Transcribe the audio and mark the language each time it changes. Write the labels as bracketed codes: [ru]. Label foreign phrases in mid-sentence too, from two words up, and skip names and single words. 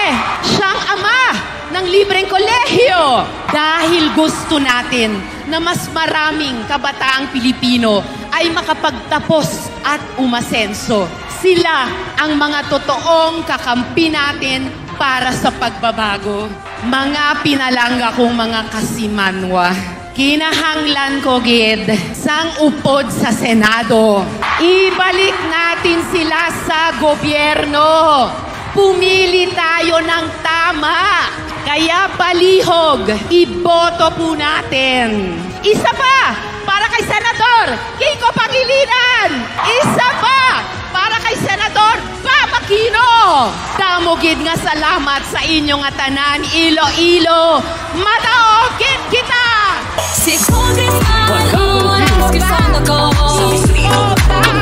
[tl] Siyang ama ng libreng kolehiyo. Dahil gusto natin na mas maraming kabataang Pilipino ay makapagtapos at umasenso. Sila ang mga totoong kakampi natin para sa pagbabago. [hil] Mga pinalangga kong mga kasimanwa, kinahanglan ko gid sang upod sa Senado. [tl] Ibalik natin sila sa gobyerno. Pumili tayo ng tama. Kaya palihog, iboto po natin. Isa pa, para kay Senador Kiko Pangilinan. Isa pa, para kay Senador Bam Aquino. [hil] Damogid nga salamat sa inyong atanan, Iloilo. Madaogid kita! [tl] Si Congressman Oras kasama ko.